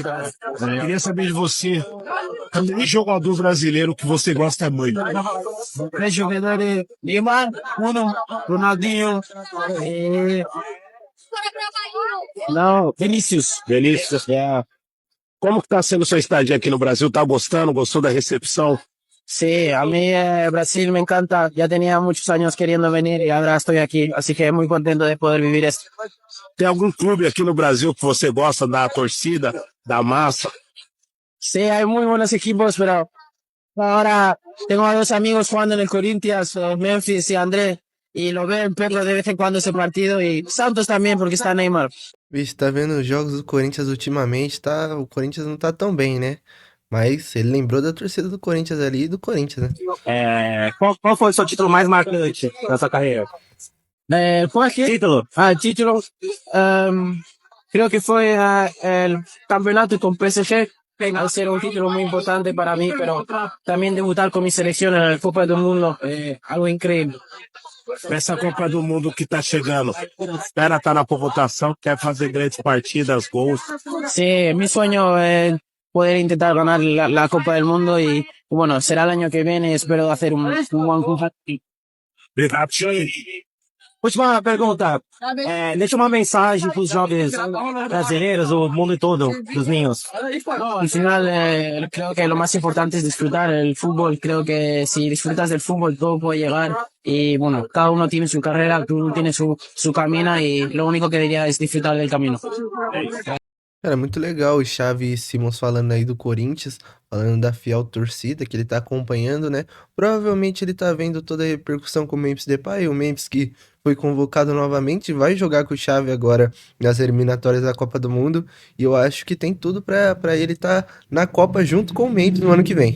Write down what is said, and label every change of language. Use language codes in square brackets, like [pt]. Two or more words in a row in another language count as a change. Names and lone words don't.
[pt] Queria saber de você, que jogador brasileiro que você gosta muito? Tres jogadores, Neymar, uno, Ronaldinho, não, Vinícius. Vinícius, como que tá sendo sua estadia aqui no Brasil? Tá gostando? Gostou da recepção? [es] Sí, a mí Brasil me encanta, ya tenía muchos años queriendo venir y ahora estoy aquí, así que muy contento de poder vivir esto. [pt] Tem algum clube aqui no Brasil que você gosta da torcida, da massa? [es] Sí, hay muy buenos equipos, pero ahora tengo a dos amigos jugando en el Corinthians, Memphis y André, y lo veo en perro de vez en cuando ese partido, y Santos también porque está Neymar. [pt] Vixe, tá vendo os jogos do Corinthians ultimamente, tá? O Corinthians não tá tão bem, né? Mas ele lembrou da torcida do Corinthians ali e do Corinthians, né? Qual foi o seu título mais marcante na sua carreira? [es] ¿Cuál es? Título. Título, creo que fue el campeonato con PSG, al ser un título muy importante para mí, pero también debutar con mi selección en el Copa del Mundo, algo increíble. [pt] Essa Copa do Mundo que tá chegando, espera tá na convocação, quer fazer grandes partidas, gols. [es] Sí, mi sueño es poder intentar ganar la Copa del Mundo y bueno, será el año que viene, espero hacer un buen conjunto. [pt] Obrigado, Xavi. Última pergunta. Deixa uma mensagem para os jovens brasileiros, do mundo todo, dos niños. [es] Al final, creo que lo más importante es disfrutar el fútbol. Creo que si disfrutas del fútbol, todo puede llegar. Y bueno, cada uno tiene su carrera, cada uno tiene su camino y lo único que diría es disfrutar del camino. [pt] Cara, muito legal o Xavi Simons falando aí do Corinthians, falando da fiel torcida que ele tá acompanhando, né? Provavelmente ele tá vendo toda a repercussão com o Memphis Depay, o Memphis que foi convocado novamente, vai jogar com o Xavi agora nas eliminatórias da Copa do Mundo, e eu acho que tem tudo pra ele tá na Copa junto com o Memphis no ano que vem.